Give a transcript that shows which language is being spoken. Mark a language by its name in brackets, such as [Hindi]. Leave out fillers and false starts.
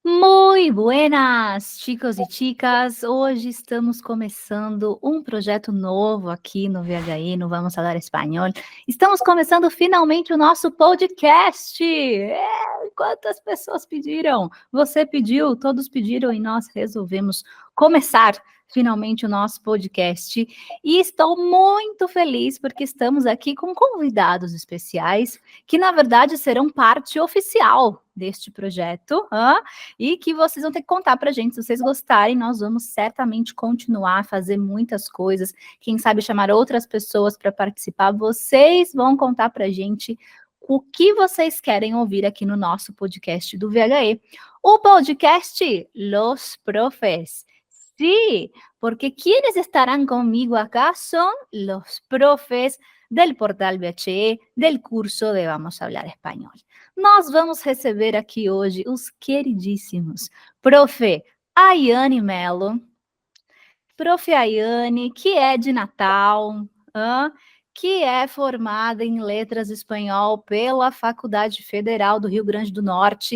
[Spanish] Muy buenas, chicos e chicas. [Portuguese] Hoje estamos começando um projeto novo aqui no VHI, no Vamos Falar Espanhol. Estamos começando finalmente o nosso podcast. Quantas pessoas pediram? Você pediu, todos pediram e nós resolvemos começar finalmente o nosso podcast. E estou muito feliz porque estamos aqui com convidados especiais que, na verdade, serão parte oficial deste projeto, e que vocês vão ter que contar para a gente. Se vocês gostarem, nós vamos certamente continuar a fazer muitas coisas, quem sabe chamar outras pessoas para participar. Vocês vão contar para a gente o que vocês querem ouvir aqui no nosso podcast do VHE. O podcast Los Profes. [Spanish] Sí, porque quienes estarán conmigo acá son los profes del portal VHE, del curso de Vamos Hablar Espanhol. [Portuguese] Nós vamos receber aqui hoje os queridíssimos Prof. Ayane Mello, Prof. Ayane, que é de Natal, que é formada em Letras Espanhol pela Faculdade Federal do Rio Grande do Norte.